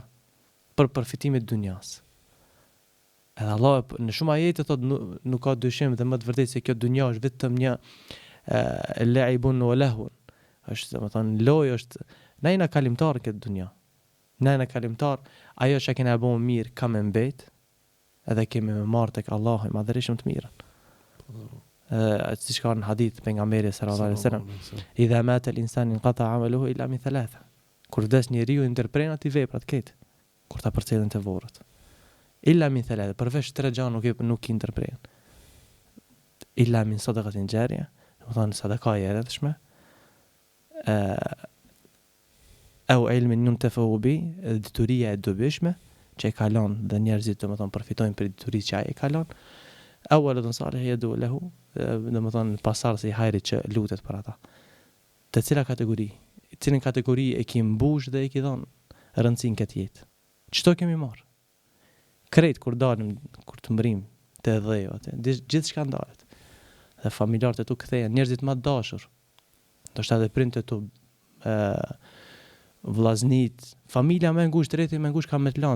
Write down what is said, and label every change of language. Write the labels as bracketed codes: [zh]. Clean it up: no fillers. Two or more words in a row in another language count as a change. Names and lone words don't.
[sq] Për përfitimin e dunjas. Edhe Allah në shumë ajete thot nuk ka dyshim dhe më të vërtetë se kjo dunja është vetëm një [ar] لعب ولهو. [sq] Është, domethënë, lojë është, na jena kalimtar këtë dunja. Na jena kalimtar, ajo që kena bo mirë ka me mbet, edhe kemi me marrë tek Allahu i madhërisht të mirën. Siç ka në hadith pejgamberi [ar] صلى الله عليه وسلم, إذا مات الإنسان انقطع عمله إلا من ثلاث. [sq] Kur vdes njeriu ndërpren aty veprat këtë, kur ta përcjellin te vorrët. [ar] إلا من ثلاث, [sq] përveç 3 gjëra nuk i ndërpren. [ar] إلا من صدقة جارية, [sq] do të thonë sadaka e rrethshme, [ar] أو علم ينتفع به, [sq] dituria e dobishme, që e kalon dhe njerëzit do të thonë përfitojnë për diturisë që ai e kalon. [ar] أو ولد صالح يدعو له, [sq] do të thonë pasardhësi i hajrit që lutet për ata. Të cila kategori? Cilën kategori e ki mbush dhe e ki dhënë rëndësinë këtë jetë? Çto kemi marrë? Krejt kur dalim, kur të mbrim te dheu atë, gjithçka ndalet. Dhe familjarët e tu kthehen, njerëzit më të dashur. Ndoshta edhe prindët e tu, vllaznit, familja më ngushtë, rreti më ngushtë ka me të lanë.